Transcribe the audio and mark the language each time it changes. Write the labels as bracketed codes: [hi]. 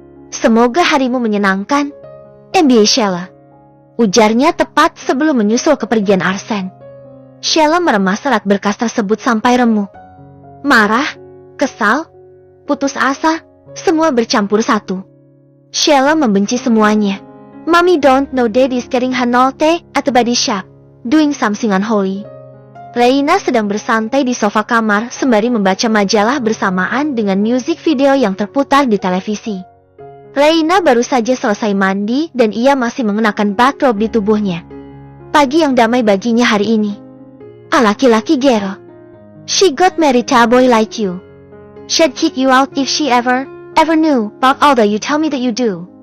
[id] Semoga harimu menyenangkan, MBA Sheila. Ujarnya tepat sebelum menyusul kepergian Arsene. Sheila meremas serat berkas tersebut sampai remuk. Marah, kesal, putus asa, semua bercampur satu. Sheila membenci semuanya. [en] Mommy don't know daddy's getting hanolte at the body shop, doing something unholy. [id] Reina sedang bersantai di sofa kamar sembari membaca majalah bersamaan dengan music video yang terputar di televisi. Reina baru saja selesai mandi dan ia masih mengenakan bathrobe di tubuhnya. Pagi yang damai baginya hari ini. Laki-laki gero. [en] She got married to a boy like you. She'd kick you out if she ever knew about all that you tell me that you do.